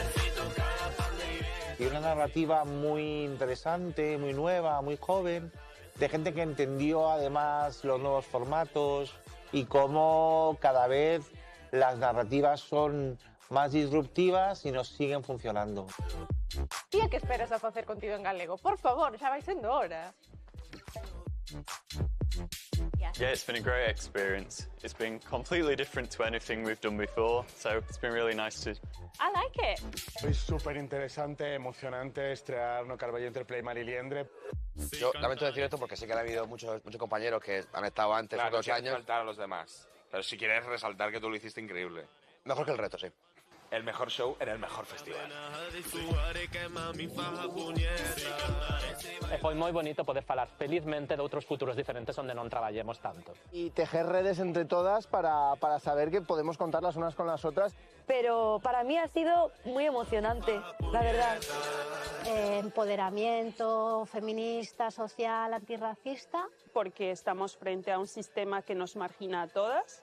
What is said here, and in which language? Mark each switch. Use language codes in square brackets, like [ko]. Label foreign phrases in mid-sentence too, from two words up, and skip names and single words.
[es] Y una narrativa muy interesante, muy nueva, muy joven, de gente que entendió además los nuevos formatos y cómo cada vez las narrativas son más disruptivas y nos siguen funcionando. [gl] E que esperas a facer contido en galego? Por favor, xa vai sendo hora. [en] Yeah, it's been a great experience. It's been completely different to anything we've done before, so it's been really nice to... I like it. [gl] Foi súper interesante, emocionante estrear no Carballo Interplay Mariliendre. [es] Yo lamento decir esto porque sé que ha habido muchos compañeros que han estado antes, Claro, otros no quieres años. faltar a los demás. Pero si quieres resaltar que tú lo hiciste increíble. Mejor que el reto, sí. El mejor show en el mejor festival. [gl] E foi moi bonito poder falar felizmente de outros futuros diferentes onde non traballemos tanto. [es] Y tejer redes entre todas para saber que podemos contar las unas con las otras. Pero para mí ha sido muy emocionante, la verdad. Empoderamiento feminista, social, antirracista. Porque estamos frente a un sistema que nos margina a todas